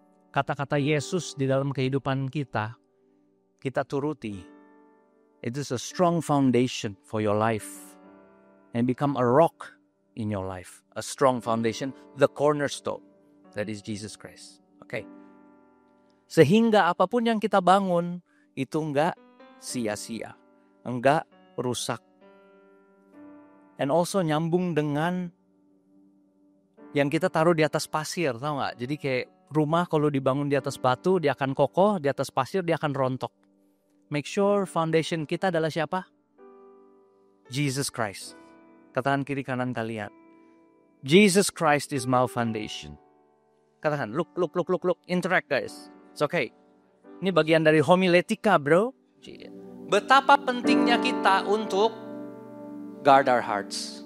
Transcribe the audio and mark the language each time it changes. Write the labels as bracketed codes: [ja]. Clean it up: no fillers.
[id] Kata-kata Yesus di dalam kehidupan kita turuti. [en] It is a strong foundation for your life. And become a rock in your life. A strong foundation, the cornerstone. That is Jesus Christ. Okay. [id] Sehingga apapun yang kita bangun, itu enggak sia-sia. Enggak rusak. [en] And also [id] nyambung dengan yang kita taruh di atas pasir, tahu nggak? Jadi kayak rumah kalau dibangun di atas batu, dia akan kokoh, di atas pasir dia akan rontok. [en] Make sure [id] foundation kita adalah siapa? Jesus Christ. Katakan kiri kanan kalian. [en] Jesus Christ is my foundation. [id] Katakan, [en] look. Interact guys. It's okay. [id] Ini bagian dari homiletika bro. Betapa pentingnya kita untuk [en] guard our hearts.